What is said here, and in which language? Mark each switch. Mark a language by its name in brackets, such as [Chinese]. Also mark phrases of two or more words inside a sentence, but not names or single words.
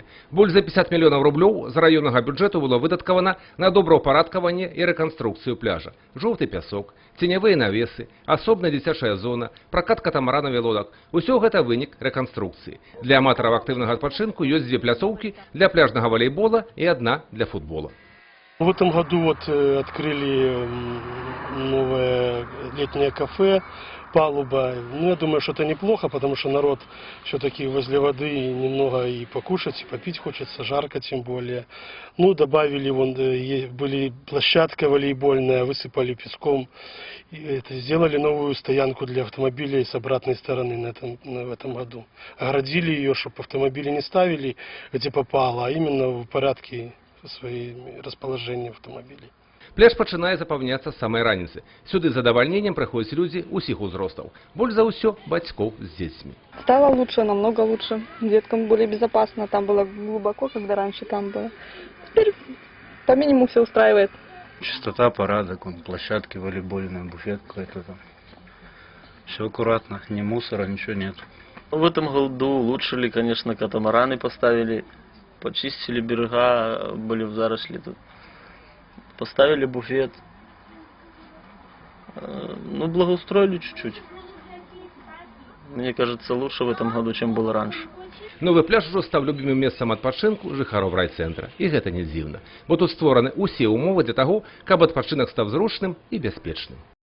[Belarusian] Больш за 50 мільёнаў рублёў з раённага бюджэту было выдаткавана на добраўпарадкаванне і рэканструкцыю пляжа. Жоўты пясок, ценявыя навесы, асобная дзіцячая зона, пракат катамаранаў і лодак. Усё гэта вынік рэканструкцыі. Для аматараў актыўнага адпачынку ёсць 2 пляцоўкі для пляжнага валейбола і 1 для футбола. [Russian] В этом году открыли новое летнее кафе, палуба. Я думаю, что это неплохо, потому что народ все-таки возле воды немного и покушать, и попить хочется, жарко тем более. Добавили, были площадка волейбольная, высыпали песком. Сделали новую стоянку для автомобилей с обратной стороны в этом году. Оградили ее, чтобы автомобили не ставили, где попало, а именно в порядке своим расположением автомобилей. Пляж пачынае запаўняцца з самай раніцы. Сюды з задавальненнем прыходзяць людзі ўсіх узростаў. Больш за ўсё бацькоў з дзецьмі. Стало лучше, намного лучше. Деткам более безопасно. Там было глубоко, когда раньше там было. Теперь по минимуму все устраивает. Чистота, порядок, площадки волейбольные, буфет какой-то там. Все аккуратно, ни мусора, ничего нет. В этом году улучшили, конечно, катамараны поставили. Почистили берега, были в заросли тут. Поставили буфет. Благоустроили чуть-чуть. Мне кажется, лучше в этом году, чем было раньше. [Belarusian] Новы пляж ужо стаў любімым месцам адпачынку жыхароў райцэнтра. І гэта не дзіўна, бо тут створаны ўсе ўмовы для таго, каб адпачынак стаў зручным і бяспечным.